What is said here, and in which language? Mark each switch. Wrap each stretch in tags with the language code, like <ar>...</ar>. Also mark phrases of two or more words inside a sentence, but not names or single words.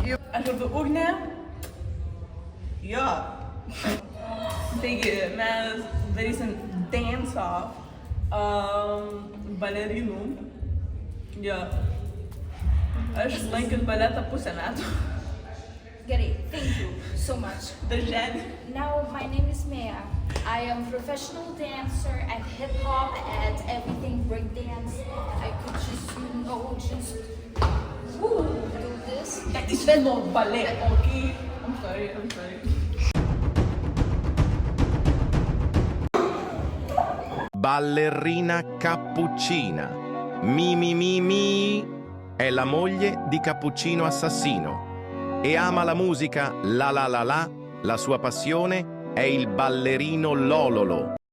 <lt>Aš vardu Ugnė. Jo. Taigi, mes darysim dance-off balerinų. Jo. Aš lankiau baletą pusę metų. Gerai,</lt> <en>thank you so much.</en> <lt>Darželį.</lt> <en>Now, my name is Meja. I am a professional dancer at hip-hop, at everything breakdance. I could just, do this. That is not ballet, okay? I'm sorry.</en> <it>Ballerina Cappuccina. Mi. È la moglie di Cappuccino Assassino. E ama la musica la sua passione è il ballerino Lololo.</it>